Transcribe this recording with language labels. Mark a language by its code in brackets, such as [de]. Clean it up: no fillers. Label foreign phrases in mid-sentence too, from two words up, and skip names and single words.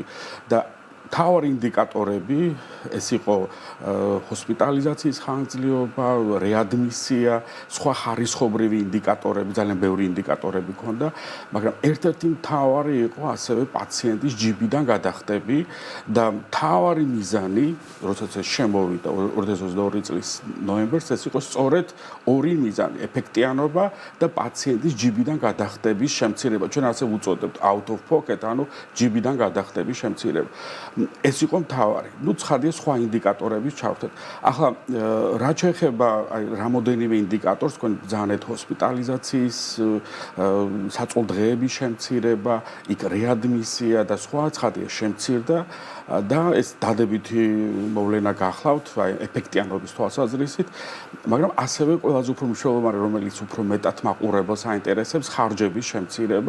[ka] და თავარი ინდიკატორები ეს იყო ჰოსპიტალიზაციის ხანგრძლივობა, რეადმისია, სხვა ხარისხობრივი ინდიკატორები, ძალიან ბევრი ინდიკატორები ქონდა, მაგრამ ერთ-ერთი მთავარი იყო ასევე პაციენტის ჯიბიდან გადახდები და მთავარი მიზანი, როდესაც ეს შემოვიდა 2022 წლის ნოემბერს, ეს იყო სწორედ ორი მიზანი: ეფექტიანობა და პაციენტის ჯიბიდან გადახდების შემცირება. ჩვენ ასე ვუწოდებთ [en] out of pocket, [ka] ანუ ჯიბიდან გადახდების შემცირება. ეს იყო მთავარი. ნუ ცხადია სხვა ინდიკატორების ჩავთეთ. ახლა რაც შეეხება რამოდენიმე ინდიკატორს, თქვენ ბრძანეთ ჰოსპიტალიზაციის, საწოლდღეების შემცირება, იქ რეადმისია და სხვა, ცხადია შემცირდა და ეს დადებითი მოვლენა გახლავთ, აი ეფექტიანობის თვალსაზრისით, მაგრამ ასევე ყველაზე უფრო მნიშვნელოვანი, რომელიც უფრო მეტად მაყურებელს აინტერესებს, ხარჯების შემცირება.